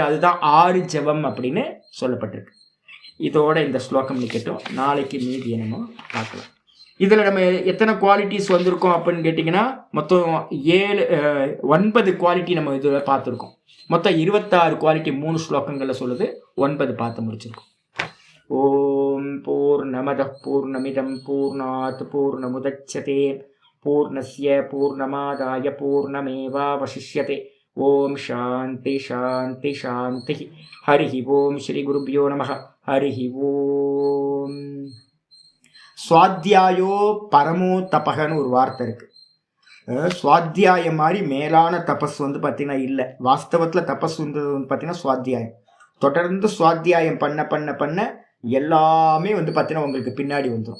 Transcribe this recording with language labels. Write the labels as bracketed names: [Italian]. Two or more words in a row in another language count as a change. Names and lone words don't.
[Tamil] அதுதான் ஆர்ஜவம் அப்படின்னு சொல்லப்பட்டிருக்கு. இதோட இந்த ஸ்லோகம் நிற்கட்டும், நாளைக்கு மீதி என்னமோ பார்க்கலாம். இதில் நம்ம எத்தனை குவாலிட்டிஸ் வந்திருக்கோம் அப்படின்னு கேட்டிங்கன்னா மொத்தம் 9 குவாலிட்டி நம்ம இதில் பார்த்துருக்கோம். மொத்தம் 26 குவாலிட்டி 3 ஸ்லோகங்களில் சொல்லுது, 9 பார்த்து முடிச்சிருக்கோம். [Sanskrit] ॐ पूर्णमदः पूर्णमिदं पूर्णात् पूर्णमुदच्यते पूर्णस्य पूर्णमादाय पूर्णमेवावशिष्यते. ॐ शान्ति शान्ति शान्तिः. हरिः ॐ श्री गुरुभ्यो नमः। हरिः ॐ. स्वाध्यायो परमो [Tamil] தபகன்னு ஒரு வார்த்தை இருக்கு. சுவாத்தியாயம் மாதிரி மேலான தபஸ் வந்து பார்த்தீங்கன்னா இல்லை. வாஸ்தவத்தில் தபஸ் வந்து பார்த்தீங்கன்னா சுவாத்தியாயம். தொடர்ந்து சுவாத்தியாயம் பண்ண பண்ண பண்ண எல்லாமே வந்து பார்த்தீங்கன்னா உங்களுக்கு பின்னாடி வந்துடும்.